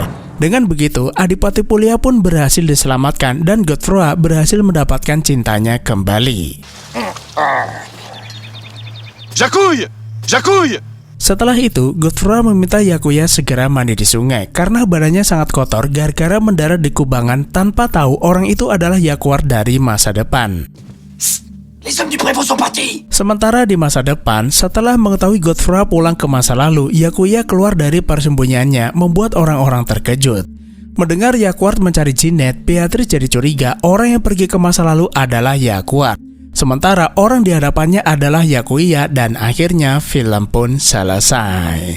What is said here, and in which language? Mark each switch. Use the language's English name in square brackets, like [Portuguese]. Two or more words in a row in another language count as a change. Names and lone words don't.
[Indonesian] Dengan begitu, Adipati Polya pun berhasil diselamatkan dan Godfrey berhasil mendapatkan cintanya kembali. Jacouille! Jacouille! Setelah itu, Godfrey meminta Yakuya segera mandi di sungai karena badannya sangat kotor gara-gara mendarat di kubangan tanpa tahu orang itu adalah Yakuar dari masa depan. [French] Les hommes du prévôt sont partis. [Indonesian] Sementara di masa depan, setelah mengetahui Godfrey pulang ke masa lalu, Yakuya keluar dari persembunyiannya, membuat orang-orang terkejut. Mendengar Yakuar mencari Jeanette, Beatrice jadi curiga orang yang pergi ke masa lalu adalah Yakuar. Sementara orang di hadapannya adalah Yakuya dan akhirnya film pun selesai.